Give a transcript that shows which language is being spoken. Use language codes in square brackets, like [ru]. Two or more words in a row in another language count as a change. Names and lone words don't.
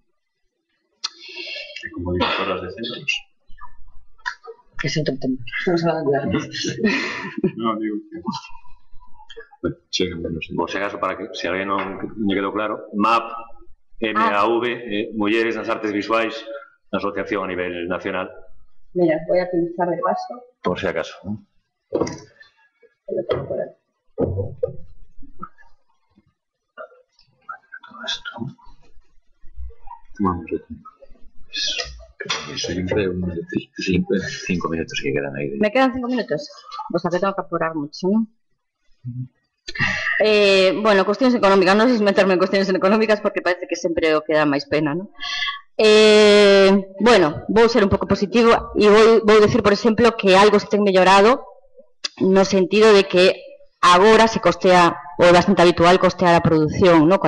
[gl] E como directoras de centros? Que centro temos? Estamos falando de artistas. Non, digo que... Por se acaso, para que se alguén non lle quedou claro, MAV, MAV, Mulleres nas Artes Visuais, na asociación a nivel nacional. [es] Mira, voy a pinchar de paso. [gl] Por se acaso, non? [es] Lo tengo por aquí. Todo esto. Vamos a ver. Siempre unos 5 minutos que quedan ahí. ¿Me quedan 5 minutos? O sea que tengo que apurar mucho, ¿no? Bueno, cuestiones económicas, [gl] non sei se meterme en cuestiones económicas porque parece que sempre o que dá máis pena, non? Bueno, vou ser un pouco positivo e vou decir, por exemplo, que algo se ten mellorado no sentido de que agora se costea ou é bastante habitual costear a produción, no?